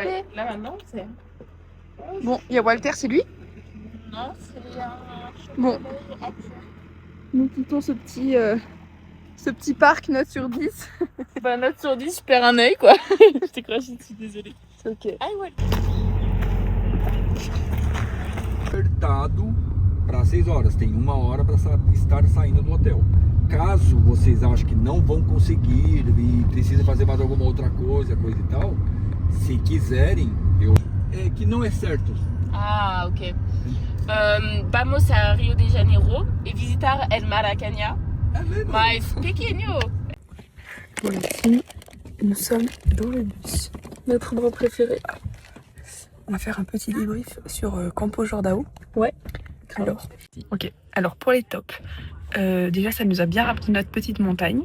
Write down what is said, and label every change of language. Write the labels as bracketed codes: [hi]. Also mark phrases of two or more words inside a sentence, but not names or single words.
[fr] Ouais, là maintenant c'est. Bon, il y a Walter, c'est lui. Non, c'est un. Bon. Nous quittons ce petit parc, note sur 10. Bah note sur 10, je perds un œil quoi. Je t'ai craché dessus, désolée. C'est ok. Ah ouais. [pt] Apertado para 6 horas, tem 1 hora para estar saindo do hotel. Caso vocês achem que não vão conseguir e precisam fazer mais alguma outra coisa e tal, se quiserem, que não é certo. Ah ok. [es] Vamos a Rio de Janeiro et visitar el Maracanã. Mais pequeño. [fr] Bon, ici, nous sommes dans le bus. Notre endroit préféré. On va faire un petit débrief sur Campo Jordão. Ouais. Alors pour les tops, déjà ça nous a bien rappelé notre petite montagne.